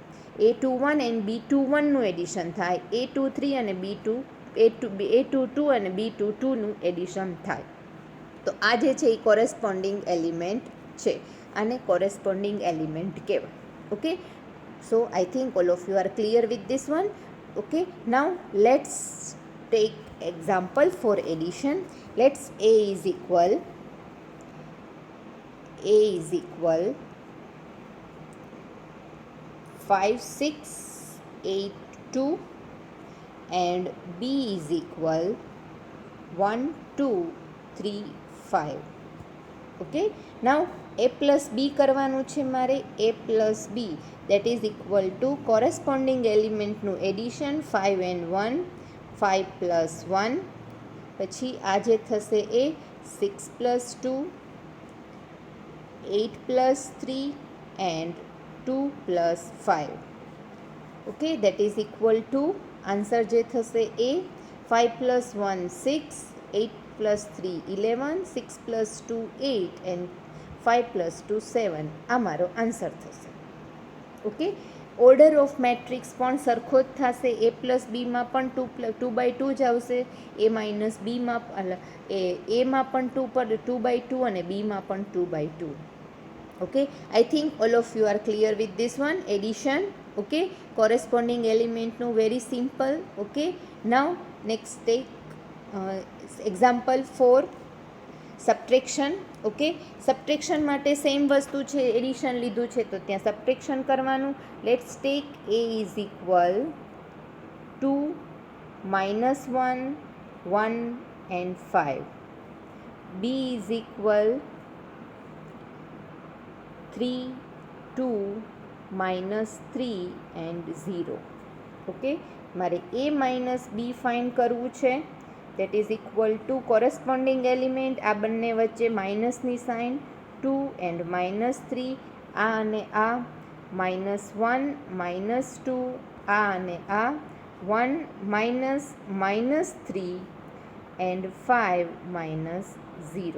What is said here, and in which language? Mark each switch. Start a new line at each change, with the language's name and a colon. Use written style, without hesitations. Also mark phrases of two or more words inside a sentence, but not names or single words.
Gujarati: a21 એન્ડ b21નું એડિશન થાય. a23 અને a22 અને b22નું એડિશન થાય. તો આ જે છે એ કોરેસ્પોન્ડિંગ એલિમેન્ટ છે. આને કોરેસ્પોન્ડિંગ એલિમેન્ટ કહેવાય.
English: Okay, so I think all of you are clear with this one. Okay, now let's take example for addition. Let's a is equal 5, 6, 8, 2 and b is equal 1, 2, 3, 5. Okay, now a plus b
Gujarati: કરવાનું છે મારે.
English: a plus b that is equal to corresponding element નું addition 5 and 1, 5 plus 1,
Gujarati: પછી આ જે થશે એ
English: 6 plus 2, 8 plus 3 and 2 plus 5. Okay, that is equal to
Gujarati: આન્સર જે થશે એ
English: 5 plus 1 6, 8 plus 3 11, 6 plus 2 8 and 5 plus 2 7.
Gujarati: આ મારો આન્સર થશે. ઓકે,
English: order of matrix
Gujarati: પણ સરખો જ થશે. એ પ્લસ બીમાં પણ 2 by 2 જ આવશે. એ માઇનસ બીમાં એમાં પણ 2 by 2 અને બીમાં પણ 2 by 2.
English: Okay, I think all of you are clear with this one, addition. Okay, corresponding element no, very simple. Okay, now next take example 4, સબટ્રેક્શન.
Gujarati: ઓકે, સબટ્રેક્શન માટે સેમ વસ્તુ છે, એડિશન લીધું છે તો ત્યાં સબટ્રેક્શન કરવાનું.
English: let's take a is equal 2 -1 1 and 5, b is equal 3 2 -3 and 0.
Gujarati: ઓકે, મારે
English: a minus b
Gujarati: ફાઇન્ડ કરવું છે.
English: that is equal to corresponding element,
Gujarati: આ બંને વચ્ચે માઇનસની સાઇન, 2 and -3, આ અને આ, -1 -2, આ અને આ, 1 -3 and 5 -0.